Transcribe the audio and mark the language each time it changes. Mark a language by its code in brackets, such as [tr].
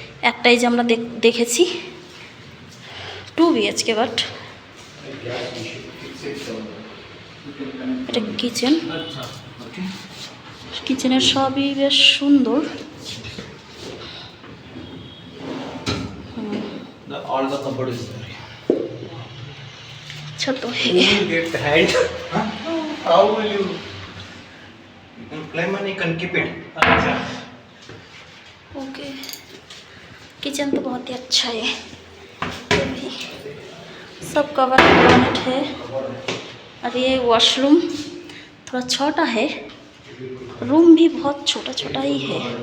[bn] একটাই যে আমরা দেখেছি 2 BHK, বাট এটা কিচেনের সবই বেশ সুন্দর। [en] All the cupboard is there. [hi] अच्छा तो है। [en] You will get the hand. Huh? How will you? You can climb and you can keep it. [hi] Okay, kitchen तो बहुत ही अच्छा है, ये भी सब कवर प्लानेट है। और ये वॉशरूम थोड़ा छोटा है, रूम भी बहुत छोटा छोटा ही है।